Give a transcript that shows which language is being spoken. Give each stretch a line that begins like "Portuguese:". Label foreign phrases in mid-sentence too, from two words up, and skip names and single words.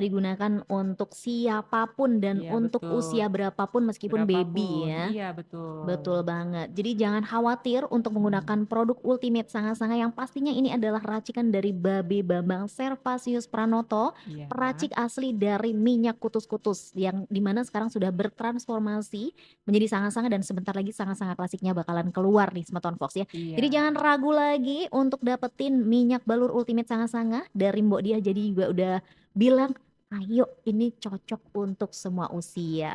Indonesian: bisa digunakan untuk siapapun dan Iya untuk betul, usia berapapun meskipun baby berapapun. ya. Iya betul. Betul banget. Jadi jangan khawatir untuk Mhm, menggunakan produk Ultimate Sangat-Sangat yang pastinya ini adalah racikan dari Babe Bambang Servasius Pranoto, iya, peracik asli dari minyak kutus-kutus yang dimana sekarang sudah bertransformasi menjadi Sangat-Sangat dan sebentar lagi Sangat-Sangat klasiknya bakalan keluar nih Smartphone Fox ya. Jadi iya, jangan ragu lagi untuk dapetin minyak balur Ultimate Sangat-Sangat dari Mbok Diah jadi juga udah bilang, "Ayo ini cocok untuk semua usia."